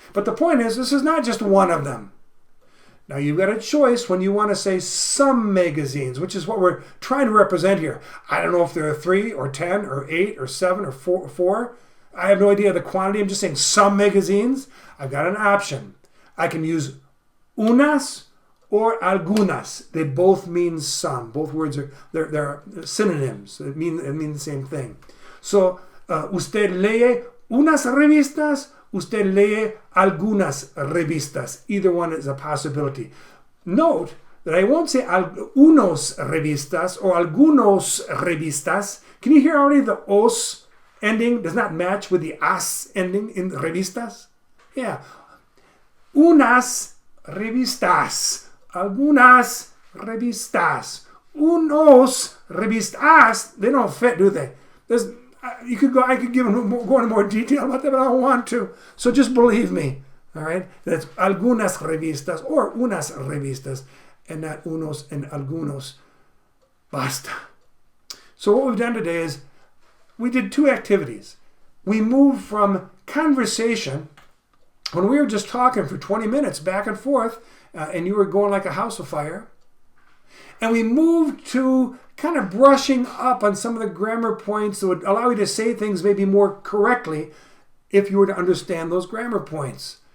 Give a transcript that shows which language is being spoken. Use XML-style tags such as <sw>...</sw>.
<en>But the point is, this is not just one of them. Now you've got a choice when you want to say some magazines, which is what we're trying to represent here. I don't know if there are 3 or 10 or 8 or 7 or 4. I have no idea the quantity. I'm just saying some magazines. I've got an option. I can use unas or algunas. They both mean some. Both words they're synonyms. It mean the same thing.</en> <es>So, usted lee unas revistas, usted lee algunas revistas.</es> <en>Either one is a possibility. Note that I won't say</en> <es>unos revistas</es> <en>or</en> <es>algunos revistas.</es> <en>Can you hear already the os ending does not match with the as ending in revistas?</en> <es>Yeah. Unas revistas. Algunas revistas. Unos revistas.</es> <en>They don't fit, do they? I could go into more detail about that, but I don't want to. So just believe me. All right? That's</en> <es>algunas revistas</es> <en>or</en> <es>unas revistas</es> <en>and not unos and algunos.</en> <es>Basta.</es> <en>So what we've done today is we did 2 activities. We moved from conversation when we were just talking for 20 minutes back and forth and you were going like a house of fire. And we moved to kind of brushing up on some of the grammar points that would allow you to say things maybe more correctly if you were to understand those grammar points.</en>